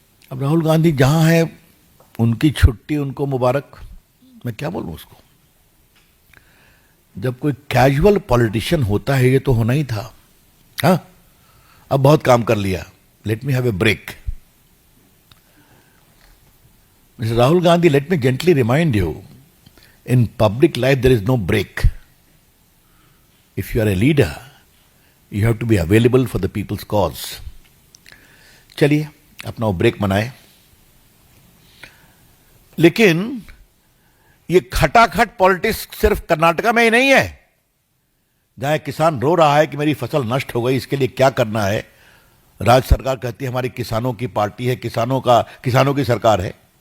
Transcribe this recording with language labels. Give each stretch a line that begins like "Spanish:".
Hindi: अब राहुल गांधी जहां है, उनकी छुट्टी उनको मुबारक। मैं क्या बोलूं उसको? जब कोई कैजुअल पॉलिटिशियन होता है, ये तो होना ही था। हाँ, अब बहुत काम कर लिया,
English: Let me have a break. Mr. Rahul Gandhi, let me gently remind you, in public life there is no break. If you are a leader, you have to be available for the people's cause.
Hindi: चलिए अपना वो break मनाए, लेकिन ये खटाखट politics सिर्फ कर्नाटका में ही नहीं है। जहां एक किसान रो रहा है कि मेरी फसल नष्ट हो गई, इसके लिए क्या करना है, राज्य सरकार कहती है हमारी किसानों की पार्टी है, किसानों की सरकार है।